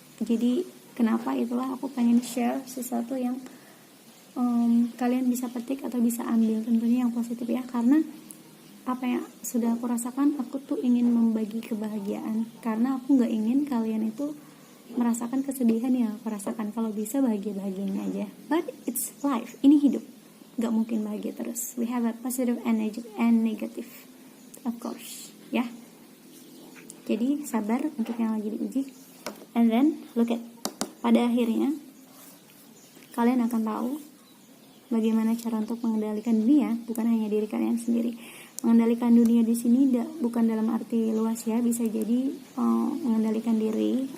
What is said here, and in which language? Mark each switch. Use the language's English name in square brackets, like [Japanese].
[Indonesian] Jadi kenapa itulah aku pengen share sesuatu yang kalian bisa petik atau bisa ambil, tentunya yang positif ya, karena apa yang sudah aku rasakan, aku tuh ingin membagi kebahagiaan, karena aku nggak ingin kalian itu merasakan kesedihan yang aku rasakan. Kalau bisa bahagia-bahagianya aja, [English] but it's life, [Indonesian] ini hidup, nggak mungkin bahagia terus. [English] We have a positive energy and negative, of course, ya. [Indonesian] Jadi sabar untuk yang lagi diuji, [English] and then look at, [Indonesian] pada akhirnya kalian akan tahu bagaimana cara untuk mengendalikan dunia, bukan hanya diri kalian sendiri. Mengendalikan dunia di sini bukan dalam arti luas ya, bisa jadi mengendalikan diri.